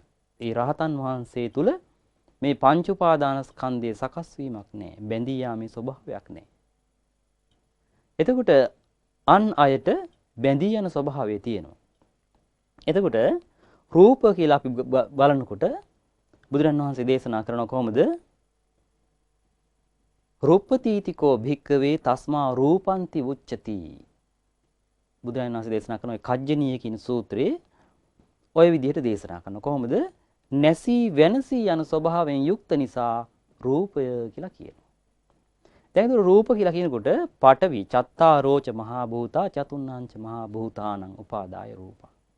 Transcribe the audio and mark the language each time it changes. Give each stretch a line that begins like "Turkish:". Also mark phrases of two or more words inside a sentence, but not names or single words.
Sinhala: ඒ රහතන් වහන්සේ තුල මේ පංච උපාදානස්කන්ධයේ සකස් වීමක් නැහැ. බැඳී යාමේ ස්වභාවයක් නැහැ. එතකොට අන් අයට බැඳී යන ස්වභාවය තියෙනවා. එතකොට රූප කියලා අපි බලනකොට බුදුරන් වහන්සේ දේශනා කරන කොහොමද?
Pali: රූපතීතිකෝ භික්කවේ තස්මා රූපන්ති උච්චති.
Sinhala: බුදුරන් වහන්සේ දේශනා කරන කජ්ජනීය කියන සූත්‍රයේ ඔය විදිහට දේශනා කරන කොහොමද? නැසී වෙනසී යන ස්වභාවයෙන් යුක්ත නිසා රූපය කියලා කියනවා. දැන් රූප කියලා කියනකොට
Pali: පඨවි චත්තාරෝච මහා භූතා චතුන්නාංච මහා භූතානං උපාදාය රූපං.